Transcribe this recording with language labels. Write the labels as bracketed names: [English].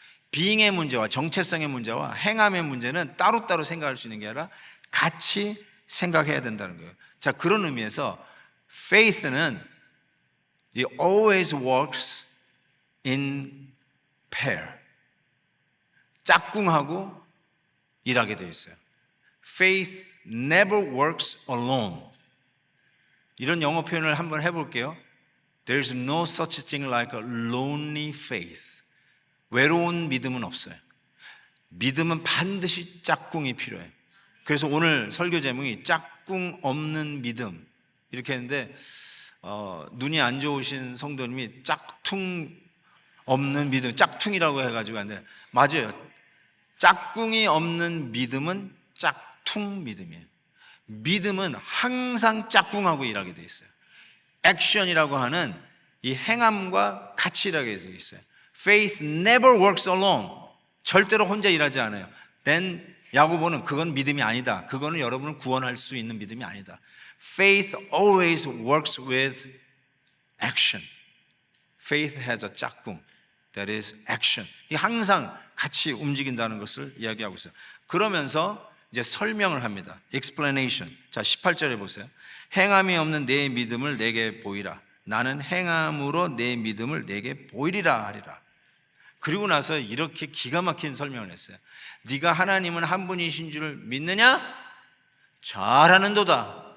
[Korean] being의 문제와 정체성의 문제와 행함의 문제는 따로따로 생각할 수 있는 게 아니라 같이 생각해야 된다는 거예요. 자, 그런 의미에서 [English] faith는 it always works in pair. [Korean] 짝꿍하고 일하게 되어 있어요. [English] Faith never works alone. [Korean] 이런 영어 표현을 한번 해볼게요. [English] There's no such thing like a lonely faith. [Korean] 외로운 믿음은 없어요. 믿음은 반드시 짝꿍이 필요해요. 그래서 오늘 설교 제목이 짝꿍 없는 믿음 이렇게 했는데 눈이 안 좋으신 성도님이 짝퉁 없는 믿음, 짝퉁이라고 해가지고 하는데 맞아요. 짝꿍이 없는 믿음은 짝퉁 믿음이에요. 믿음은 항상 짝꿍하고 일하게 돼 있어요. 액션이라고 하는 이 행함과 같이 일하게 돼 있어요. [English] Faith never works alone. [Korean] 절대로 혼자 일하지 않아요. Then 야고보는 그건 믿음이 아니다. 그거는 여러분을 구원할 수 있는 믿음이 아니다. [English] Faith always works with action. Faith has a 짝꿍. That is action. [Korean] 이 항상 같이 움직인다는 것을 이야기하고 있어요. 그러면서 이제 설명을 합니다. Explanation. 자, 18절에 보세요. 행함이 없는 내 믿음을 내게 보이라. 나는 행함으로 내 믿음을 내게 보이리라 하리라. 그리고 나서 이렇게 기가 막힌 설명을 했어요. 네가 하나님은 한 분이신 줄 믿느냐? 잘하는도다.